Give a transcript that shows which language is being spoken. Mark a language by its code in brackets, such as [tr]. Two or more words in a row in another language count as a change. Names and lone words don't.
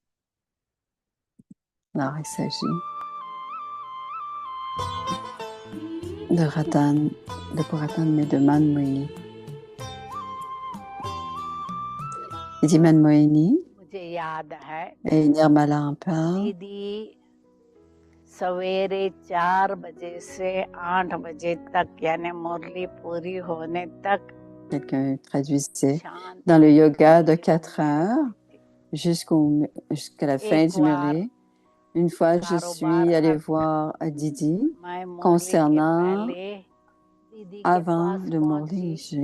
[fr] Alors, il s'agit de Ratan, de Puratan, mais de Manmohini. Il dit Manmohini, et Nirmala en parle. [hi] सवेरे 4 बजे से 8 बजे तक यानी मुरली पूरी होने तक [fr] Quelqu'un traduisait dans le yoga de 4 heures jusqu'à la fin du Murli. Une fois, je suis allée voir Didi concernant avant le Murli.